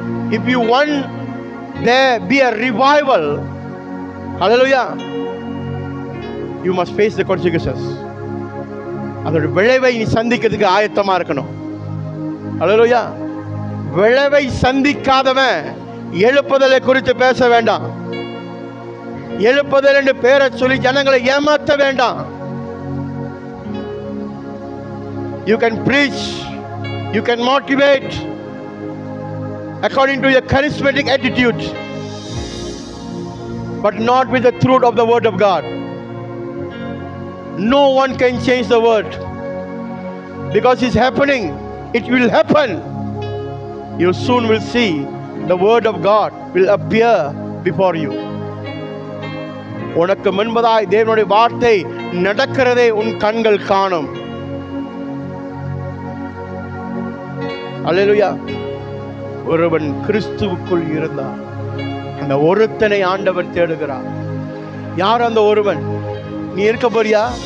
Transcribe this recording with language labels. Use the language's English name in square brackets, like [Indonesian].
[English] If you want there be a revival, hallelujah, you must face the consequences. [Tamil] அதோட விளைவை நீ சந்திக்கிறதுக்கு ஆயத்தமா இருக்கணும். hallelujah. விளைவை சந்திக்காதவன் எழுப்புதலை குறித்து பேச வேண்டாம். எழுப்புதல் என்று பேரை சொல்லி ஜனங்களை ஏமாற்ற வேண்டாம். [English] You can preach, you can motivate according to your charismatic attitude. but not with the truth of the word of God. No one can change the word because it's happening. It will happen. You soon will see the word of God will appear before you. [Tamil] உனக்கு முன்பதாய் தேவனுடைய வார்த்தை நடக்கிறதை உன் கண்கள் காணும். அல்லேலூயா. ஒருவன் கிறிஸ்துவுக்குள் இருந்தார், அந்த ஒருத்தனை ஆண்டவர் தேடுகிறார். யார் அந்த ஒருவன்? நீ இருக்க போறியா?